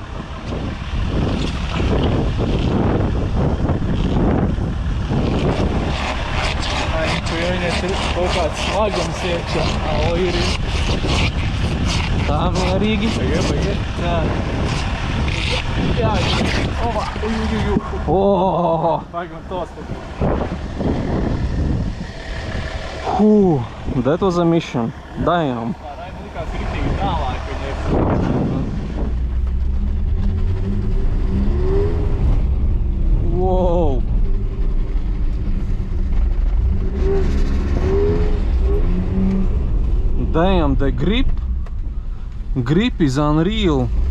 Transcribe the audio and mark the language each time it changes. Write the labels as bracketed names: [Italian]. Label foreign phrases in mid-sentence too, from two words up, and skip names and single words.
[Latvian] Viņas ir kaut kāds smagums iekšā. O, ir. Tā, mierīgi. Pagaid. Jā. Jā. Ova. Oh. Pagaid, tos. [English] That was a mission. Damn. [Latvian] Raima likās ritīgi tālāk viņa. Whoa. [English] Damn, the grip is unreal.